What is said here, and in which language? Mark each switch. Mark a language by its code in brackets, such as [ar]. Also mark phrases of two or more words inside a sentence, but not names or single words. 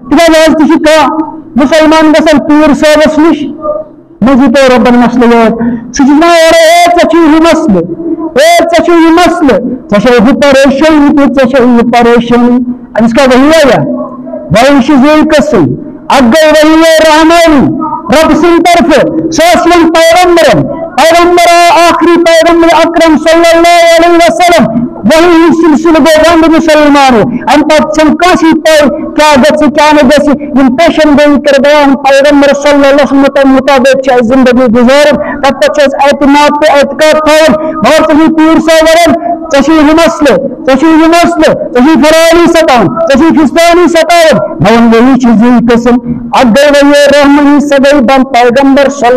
[ks] مسلمان گژھان پیٖر صٲبس نِش مٔنٛزِو تُہۍ رۄبن مسلہٕ یاد سُہ چھُ دپان ژےٚ چھُے یہِ مسلہٕ ژےٚ چھُے یہِ مسلہٕ ژےٚ چھے ہُہ پریشٲنی تہٕ ژےٚ چھے یہِ پریشٲنی أمِس کیٛاہ وحی آیا وحی چھِ زٕے قٕسم اکھ گٔے وحی رحمانی رۄبہٕ سٕنٛدِ طرفہٕ سۄ ٲس یِمن پیغمبر آخری پیغمبر اکرم صلی اللہ علیہ وسلم وہی ہُنٛد سلسلہٕ گوٚو بنٛد مُسلمانو امہِ پتہٕ چھنہٕ کٲنٛسی پاے کیٛاہ گژھِ کیٛاہ نہٕ گژھِ یِم پیشن گویی کٔر بیان پیغمبر صلی اللہ علیہ وسلم مطابق چھِ اَسہِ زندگی گُزارٕنۍ تتھ پتہٕ چھِ اَسہِ اعتماد تہٕ اعتقاد تھاوُن مگر ژٕ چھُے پیٖر صٲب ونان ژےٚ چھُے یہِ مسلہٕ ژےٚ چھُے یہِ مسلہٕ ژےٚ چھُے فلٲنی ستاوان ژےٚ چھُے فِستٲنی ستاوان مگر وحی چھِ زٕے قٕسم اکھ گٔے وحی رحمانی سۄ گٔے بنٛد پیغمبر صلی